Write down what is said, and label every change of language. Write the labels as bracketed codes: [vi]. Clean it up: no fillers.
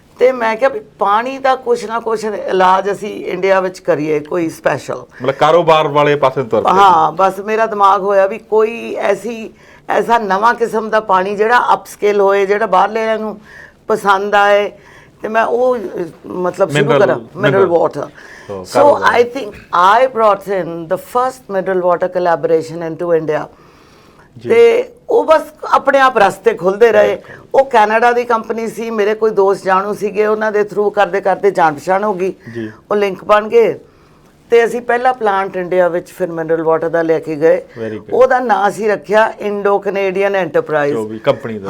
[pa] ਤੇ ਮੈਂ ਕਿਹਾ ਵੀ ਪਾਣੀ ਦਾ ਕੁਛ ਨਾ ਕੁਛ ਇਲਾਜ ਅਸੀਂ ਇੰਡੀਆ ਵਿੱਚ ਕਰੀਏ, ਕੋਈ ਸਪੈਸ਼ਲ, ਮਤਲਬ ਕਾਰੋਬਾਰ ਵਾਲੇ ਪਾਸੇ ਤੁਰ ਪਏ। ਹਾਂ, ਬਸ ਮੇਰਾ ਦਿਮਾਗ ਹੋਇਆ ਵੀ ਕੋਈ ਐਸਾ ਨਵਾਂ ਕਿਸਮ ਦਾ ਪਾਣੀ ਜਿਹੜਾ ਅਪਸਕੇਲ ਹੋਏ, ਜਿਹੜਾ ਬਾਹਰਲਿਆਂ ਨੂੰ ਪਸੰਦ ਆਏ, ਤੇ ਮੈਂ ਉਹ ਮਤਲਬ ਸ਼ੁਰੂ ਕਰਾਂ mineral water. [en] So I think I brought in the first mineral water collaboration into India. [pa] ਤੇ ਉਹ ਬਸ ਆਪਣੇ ਆਪ ਰਸਤੇ ਖੁੱਲਦੇ ਰਹੇ। ਉਹ ਕੈਨੇਡਾ ਦੀ ਕੰਪਨੀ ਸੀ, ਮੇਰੇ ਕੋਈ ਦੋਸਤ ਜਾਣੂ ਸੀਗੇ, ਉਹਨਾਂ ਦੇ ਥਰੂ ਕਰਦੇ ਕਰਦੇ ਜਾਣ ਪਛਾਣ ਹੋ ਗਈ, ਉਹ ਲਿੰਕ ਬਣ ਗਏ। ਤੇ ਅਸੀਂ ਪਹਿਲਾ ਪਲਾਂਟ ਇੰਡੀਆ ਵਿੱਚ ਫਿਰ ਮਿਨਰਲ ਵਾਟਰ ਦਾ ਲੈ ਕੇ ਗਏ। ਉਹਦਾ ਨਾਂ ਅਸੀਂ ਰੱਖਿਆ ਇੰਡੋ ਕੈਨੇਡੀਅਨ ਐਂਟਰਪ੍ਰਾਈਜ਼, ਜੋ ਵੀ ਕੰਪਨੀ ਦਾ।